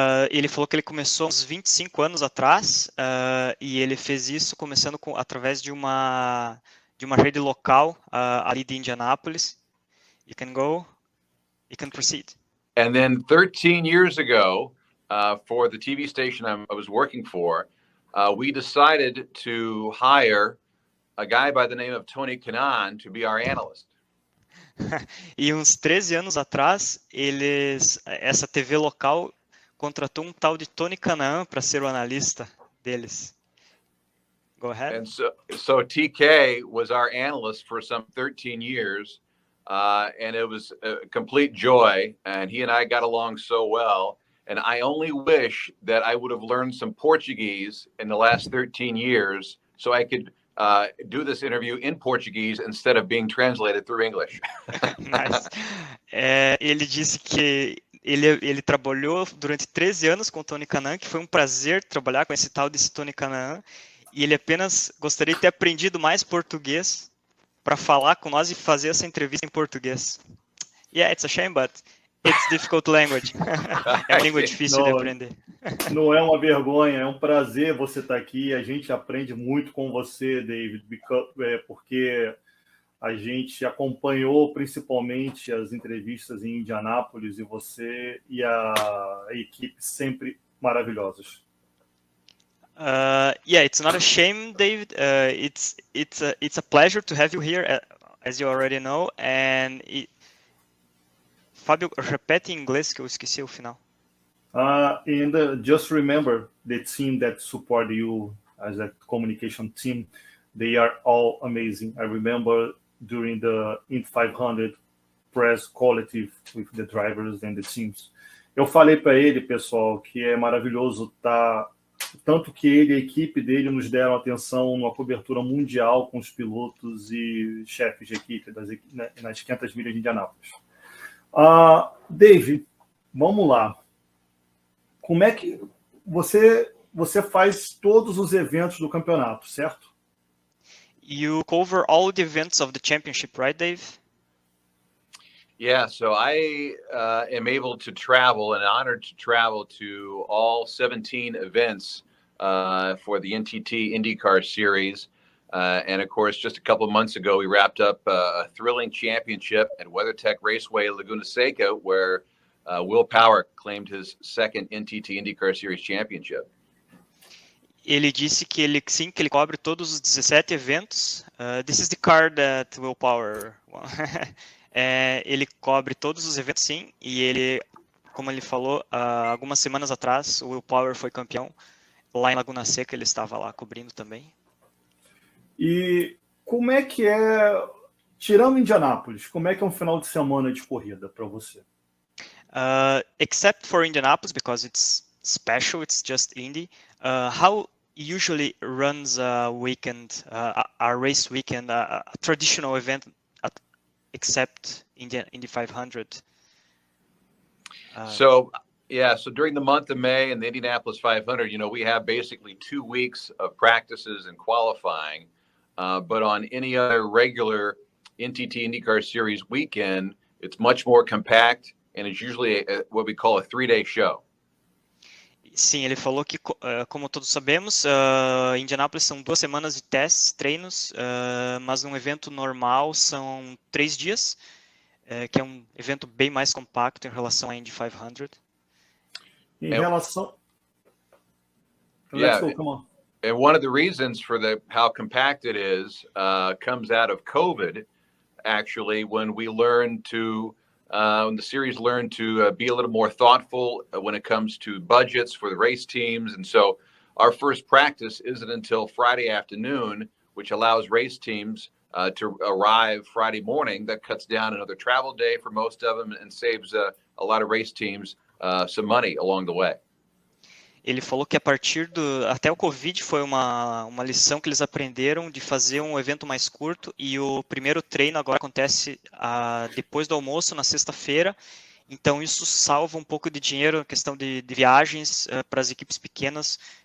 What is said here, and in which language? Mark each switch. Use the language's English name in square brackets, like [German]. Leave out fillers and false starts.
[Portuguese] Ele falou que ele começou uns 25 anos atrás, e ele fez isso começando através de uma rede local ali de Indianápolis. [English] You can proceed. And then 13 years ago, for the TV station I was working for, we decided to hire a guy by the name of Tony Kanaan to be our analyst. [Portuguese] E uns 13 anos atrás, essa TV local contratou um tal de Tony Kanaan para ser o analista deles. [English] Go ahead. And so TK was our analyst for some 13 years, and it was a complete joy, and he and I got along so well, and I only wish that I would have learned some Portuguese in the last 13 years so I could do this interview in Portuguese instead of being translated through English. Nice. [Portuguese] Ele disse que ele trabalhou durante 13 anos com o Tony Kanaan, que foi um prazer trabalhar com esse tal desse Tony Kanaan, e ele apenas gostaria de ter aprendido mais português para falar com nós e fazer essa entrevista em português. [English] Yeah, it's a shame, but it's difficult language. [Portuguese] É uma língua difícil de aprender. Não é uma vergonha, é um prazer você estar aqui. A gente aprende muito com você, David, porque a gente acompanhou principalmente as entrevistas em Indianápolis, e você e a equipe sempre maravilhosos. [English] Yeah, it's not a shame, David. It's a pleasure to have you here, as you already know. And [Portuguese] Fábio, repete em inglês que eu esqueci o final. [English] And just remember the team that support you as a communication team. They are all amazing. I remember during the Indy 500 press collective with the drivers and the teams. [Portuguese] Eu falei para ele, pessoal, que é maravilhoso estar, tanto que ele e a equipe dele nos deram atenção numa cobertura mundial com os pilotos e chefes de equipe nas 500 milhas de Indianápolis. Dave, vamos lá. Como é que você faz todos os eventos do campeonato, certo? [English] You cover all the events of the championship, right, Dave? Yeah, so I am able to travel and honored to travel to all 17 events for the NTT IndyCar series. And of course, just a couple of months ago, we wrapped up a thrilling championship at WeatherTech Raceway, Laguna Seca, where Will Power claimed his second NTT IndyCar Series championship. [Portuguese] Ele disse que ele sim, que ele cobre todos os 17 eventos. [English] This is the car that Will Power won. [Portuguese] Ele cobre todos os eventos, sim, e ele, como ele falou, algumas semanas atrás, o Will Power foi campeão. Lá em Laguna Seca, ele estava lá cobrindo também. E como é que é, tirando Indianápolis, como é que é um final de semana de corrida para você? [English] Except for Indianapolis, because it's special, it's just Indy. How usually runs a weekend, a race weekend, a traditional event, except Indy 500? So during the month of May and the Indianapolis 500, we have basically 2 weeks of practices and qualifying. But on any other regular NTT IndyCar Series weekend, it's much more compact, and it's usually what we call a 3-day show. [Portuguese] Sim, ele falou que, como todos sabemos, Indianápolis são 2 semanas de testes, treinos, mas num evento normal são 3 dias, que é um evento bem mais compacto em relação à Indy 500. Em relação... [English] Yeah. Let's go, come on. And one of the reasons for how compact it is comes out of COVID, actually, when we learned to, when the series learned to be a little more thoughtful when it comes to budgets for the race teams. And so our first practice isn't until Friday afternoon, which allows race teams to arrive Friday morning. That cuts down another travel day for most of them and saves a lot of race teams some money along the way. [Portuguese] Ele falou que até o Covid foi uma lição que eles aprenderam de fazer um evento mais curto, e o primeiro treino agora acontece depois do almoço, na sexta-feira. Então isso salva um pouco de dinheiro, a questão de viagens para as equipes pequenas.